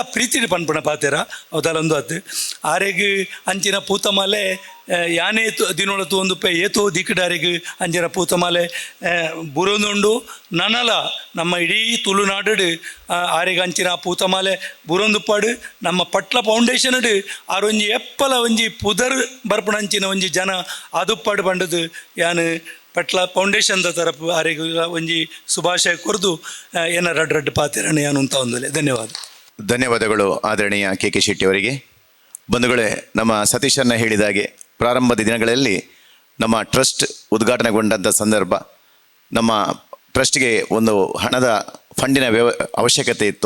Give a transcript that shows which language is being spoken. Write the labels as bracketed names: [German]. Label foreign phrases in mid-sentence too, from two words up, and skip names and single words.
[Tulu] ಪ್ರೀತಿ ಪನ್ಪಣ ಪಾತೆರ ಅವದಲ್ಲೊಂದು ಅತ್ತು ಆರೆಗೆ ಅಂಚಿನ ಪೂತಮಾಲೆ ಯಾನೇ ದಿನೊಳತು ಒಂದು ಪೆ ಏತೋ ದಿಕ್ಕಡಾರಿಗೆ ಅಂಚಿನ ಪೂತಮಾಲೆ ಬುರೊಂದುಂಡು ನನಲ ನಮ್ಮ ಇಡೀ ತುಳುನಾಡು ಆರೆಗೆ ಅಂಚಿನ ಪೂತಮಾಲೆ ಬುರೊಂದುಪ್ಪಾಡು ನಮ್ಮ ಪಟ್ಲ ಫೌಂಡೇಶನ್ ಆರೊಂಜಿ ಎಪ್ಪಲ ಒಂಜಿ ಪುದರ್ ಬರ್ಪಣಂಚಿನ ಒಂಜಿ ಜನ ಅದುಪ್ಪಾಡು ಪಂಡದು ಯಾನು ಪಟ್ಲ ಫೌಂಡೇಶನ್ದ ತರಪು ಆರೆಗೆ ಒಂಜಿ ಶುಭಾಶಯ ಕೊರ್ದು ಏನ ರಡ್ಡು ಪಾತಿರಣ ಯಾನು ಅಂತ ಒಂದಲೆ [Kannada] ಧನ್ಯವಾದಗಳು ಆದರಣೀಯ ಕೆ ಶೆಟ್ಟಿ ಅವರಿಗೆ. ಬಂಧುಗಳೇ, ನಮ್ಮ ಸತೀಶನ್ನ ಹೇಳಿದಾಗೆ ಪ್ರಾರಂಭದ ದಿನಗಳಲ್ಲಿ ನಮ್ಮ ಟ್ರಸ್ಟ್ ಉದ್ಘಾಟನೆಗೊಂಡಂಥ ಸಂದರ್ಭ ನಮ್ಮ ಟ್ರಸ್ಟ್ಗೆ ಒಂದು ಹಣದ ಫಂಡಿನ ಅವಶ್ಯಕತೆ ಇತ್ತು.